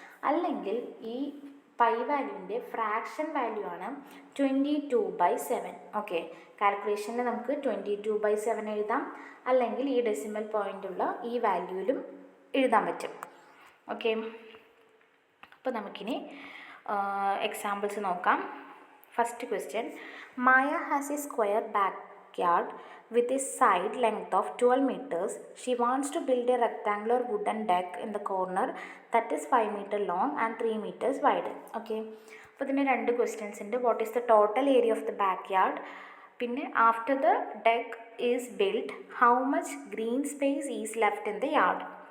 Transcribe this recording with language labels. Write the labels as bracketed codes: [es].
[ml] അല്ലെങ്കിൽ ഈ pi വാല്യൂവിൻ്റെ fraction value ആണ് 22/7. ഓക്കെ, കാൽക്കുലേഷനിൽ നമുക്ക് 22/7 എഴുതാം, അല്ലെങ്കിൽ ഈ ഡെസിമൽ പോയിൻ്റുള്ള ഈ വാല്യൂവിലും എഴുതാൻ പറ്റും. ഓക്കെ, അപ്പോൾ നമുക്കിനി എക്സാമ്പിൾസ് നോക്കാം. [en] First question, Maya has a square backyard with a side length of 12 meters. She wants to build a rectangular wooden deck in the corner that is 5 meter long and 3 meters wide. [ml] Okay, അപ്പോൾ ഇതിന് രണ്ട് questions ഉണ്ട്. [en] What is the total area of the backyard, പിന്നെ after the deck is build how much green space is left in the yard.